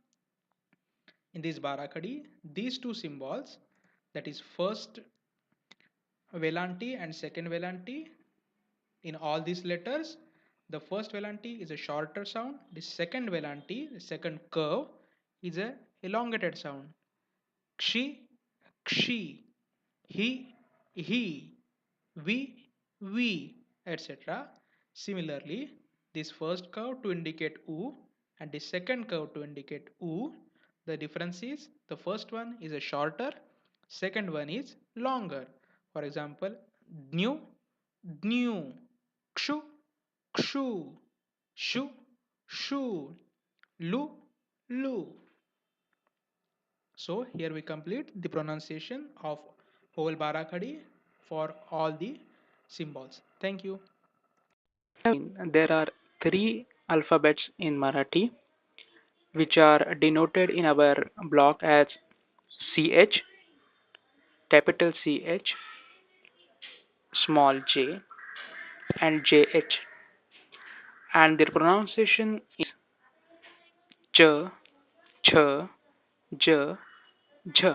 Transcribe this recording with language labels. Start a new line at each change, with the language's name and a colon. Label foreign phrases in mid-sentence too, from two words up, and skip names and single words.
English: In this Barakadi, these two symbols, that is first Velanti and second Velanti, in all these letters, the first Velanti is a shorter sound, the second Velanti, the second curve, is a elongated sound.
Marathi: Kshi, kshi,
English: he, we, etc. Similarly, this first curve to indicate u and the second curve to indicate u, the difference is the first one is a shorter, second one is longer. For example,
Marathi: dnu, dnu, kshu, kshu, shu, shu, lu, lu.
English: So here we complete the pronunciation of whole Barakhadi for all the symbols. Thank you. There are three alphabets in Marathi which are denoted in our block as CH, capital CH, small j, and JH, and their pronunciation is ch, ch,
Marathi: j, jh.